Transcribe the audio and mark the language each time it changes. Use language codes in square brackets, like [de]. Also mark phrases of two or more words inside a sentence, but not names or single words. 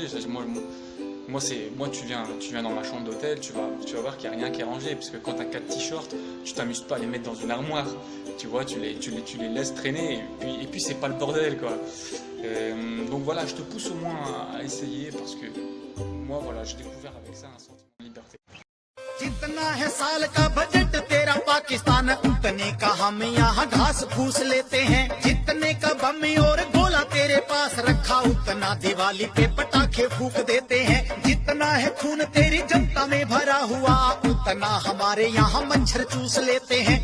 [fr] Moi, tu viens dans ma chambre d'hôtel, tu vas voir qu'il n'y a rien qui est rangé, puisque quand tu as 4 t-shirts, tu t'amuses pas à les mettre dans une armoire, tu vois, tu les laisses traîner, et puis c'est pas le bordel, quoi. Donc voilà, je te pousse au moins à essayer, parce que moi, voilà, j'ai découvert avec ça un sentiment de liberté. [hi] जितना है साल का बजट तेरा पाकिस्तान, उतने का हम यहाँ घास फूस लेते हैं। जितने का बम और गोला तेरे पास रखा, उतना दिवाली पे पटाखे फूक देते हैं। जितना है खून तेरी जनता में भरा हुआ, उतना हमारे यहाँ मच्छर चूस लेते हैं।